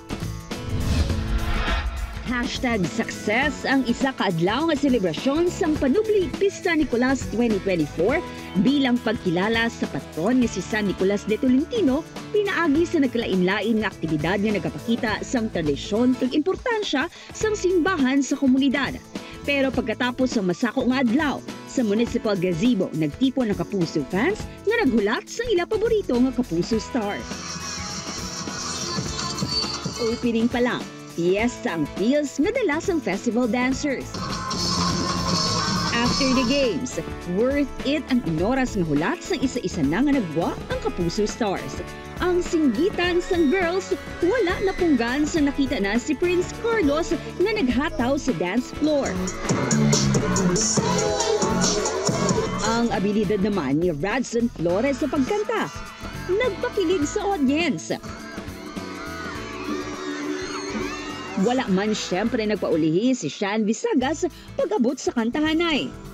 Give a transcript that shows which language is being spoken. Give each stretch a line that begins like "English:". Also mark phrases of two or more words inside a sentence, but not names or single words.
Hiligaynon: #success ang isa kaadlaw nga selebrasyon sang Panubli Pista Nicolas 2024 bilang pagkilala sa patron ni si San Nicolas de Tolentino, pinaagi sa nagkalain-lain nga aktibidad nga nagapakita sang tradisyon ug importansya sang simbahan sa komunidad. Pero pagkatapos ng masako nga adlaw, sa Municipal Gazebo, nagtipon ng Kapuso fans nga naghulat sa ila paborito nga Kapuso Stars. Opening pa lang, fiesta ang feels nga dala sang festival dancers.
English: After the games, worth it
Hiligaynon: ang inoras nga hulat sang isa-isa na nga nagwa ang Kapuso Stars. Ang singgitan sang girls, wala na punggan sa nakita na si Prince Carlos na naghataw sa
English: dance floor.
Hiligaynon: Ang abilidad naman ni Radson Flores sa pagkanta, nagpakilig sa audience. Wala man siyempre nagpaulihi si Shan Visagas pag-abot sa kantahanay.